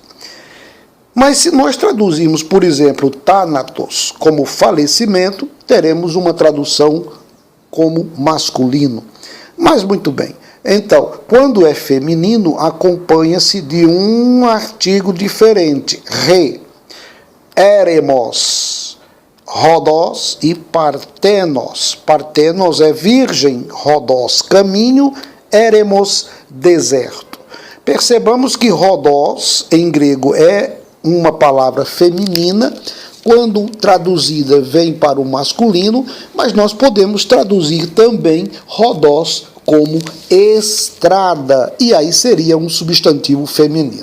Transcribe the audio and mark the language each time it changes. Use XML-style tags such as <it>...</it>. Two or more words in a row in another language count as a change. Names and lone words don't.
<pt>Mas se nós traduzirmos, por exemplo, thanatos como falecimento, teremos uma tradução como masculino. Mas muito bem. Então, quando é feminino, acompanha-se de um artigo diferente, re.</pt> <el>ἔρημος, ὁδός e Partenos.</el> <pt>Partenos é virgem, Rodós caminho, Éremos deserto. Percebamos que Rodós, em grego, é uma palavra feminina, quando traduzida vem para o masculino, mas nós podemos traduzir também Rodós como estrada, e aí seria um substantivo feminino.</pt>